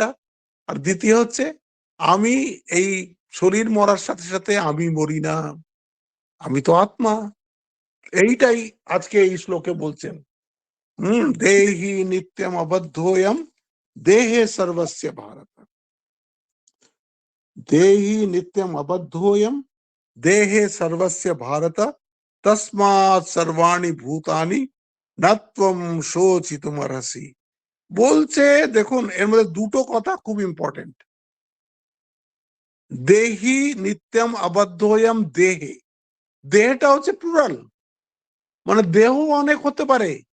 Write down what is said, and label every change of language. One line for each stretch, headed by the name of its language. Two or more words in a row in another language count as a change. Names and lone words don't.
Bangla: আর দ্বিতীয় হচ্ছে, আমি এই শরীর মরার সাথে সাথে আমি মরি না, আমি তো আত্মা। এইটাই আজকে এই শ্লোকে বলছেন।
Sanskrit: দেহি নিত্যম অবদ্ধোয়ম, দেহে সর্বস্য ভারত, দেহি নিত্যম অবদ্ধোয়ম, দেহে সর্বস্য ভারত, তস্মাৎ সর্বাণি ভূতানি নত্বম শোচিতুমর্হসি।
Bangla: বলছে, দেখুন এর মধ্যে দুটো কথা খুব ইম্পর্টেন্ট।
Sanskrit: দেহি নিত্যম আবদ্ধয়ম,
Bangla: দেহে, দেহটা হচ্ছে প্লুরাল, মানে দেহ অনেক হতে পারে।